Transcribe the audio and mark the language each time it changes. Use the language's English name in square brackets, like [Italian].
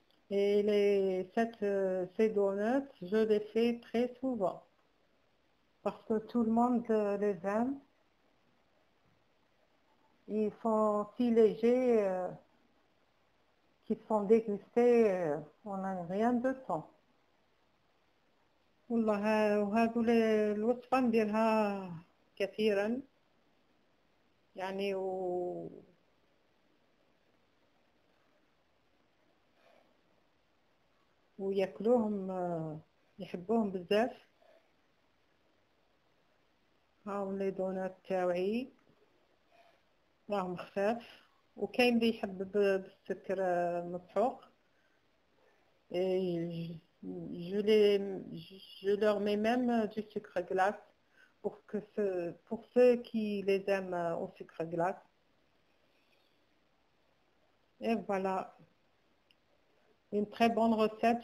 [French] Et ces donuts, je les fais très souvent. Parce que tout le monde les aime. Ils sont si légers qu'ils sont dégustés on n'a rien de temps. [Arabic] والله وهذو الوصفة نديرها كثيرا يعني وياكلوهم يحبوهم بزاف. هاهم لي دونات تاوعي راهم خفاف، وكاين اللي يحب بالسكر مسحوق. [French] Et je leur mets même du sucre glace pour ceux qui les aiment au sucre glace. Et voilà, une très bonne recette.